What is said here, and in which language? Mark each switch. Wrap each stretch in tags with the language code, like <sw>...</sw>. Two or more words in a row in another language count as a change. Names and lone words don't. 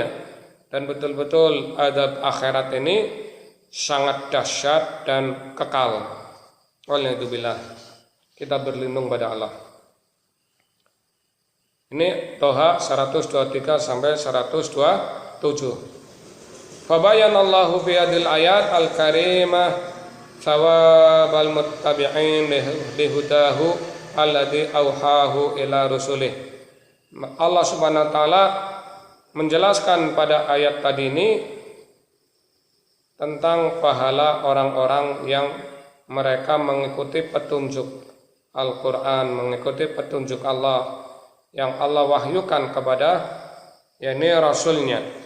<id>Dan betul-betul azab akhirat ini sangat dahsyat dan kekal. Walhamdulillah, kita berlindung pada Allah. Ini Toha 123 sampai 127.</id> <ar>فبين الله في هذه الآية الكريمة ثواب المتبعين لهداه الذي أوحاه إلى رسله.</ar> <id>Allah</id> <ar>سبحانه وتعالى</ar> <id>menjelaskan pada ayat tadi ini tentang pahala orang-orang yang mereka mengikuti petunjuk Al-Quran, mengikuti petunjuk Allah yang Allah wahyukan kepada Rasulnya.</id>